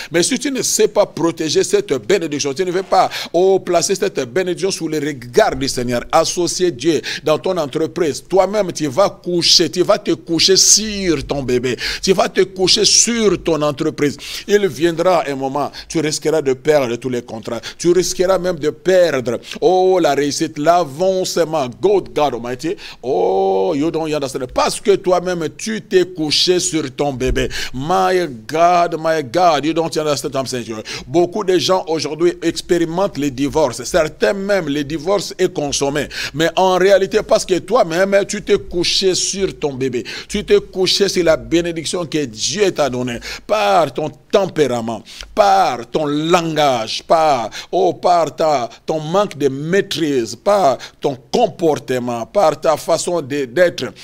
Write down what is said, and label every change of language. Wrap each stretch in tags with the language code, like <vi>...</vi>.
<fr>Mais si tu ne sais pas protéger cette bénédiction, tu ne veux pas placer cette bénédiction sous le regard du Seigneur, associer Dieu dans ton entreprise, toi-même tu vas te coucher sur ton bébé, tu vas te coucher sur ton entreprise. Il viendra un moment, tu risqueras de perdre tous les contrats, tu risqueras même de perdre la réussite, l'avancement.</fr> <en>God Almighty, you don't understand,</en> <fr>parce que toi-même tu t'es couché sur ton bébé.</fr> <en>My God, you don't understand what I'm saying.</en> <fr>Beaucoup de gens aujourd'hui expérimentent les divorces, certains même les divorces est consommé, mais en réalité parce que toi-même tu t'es couché sur ton bébé, tu t'es couché sur la bénédiction que Dieu t'a donnée par ton tempérament, par ton langage, par ton manque de maîtrise, par ton comportement, par ta façon d'être.</fr>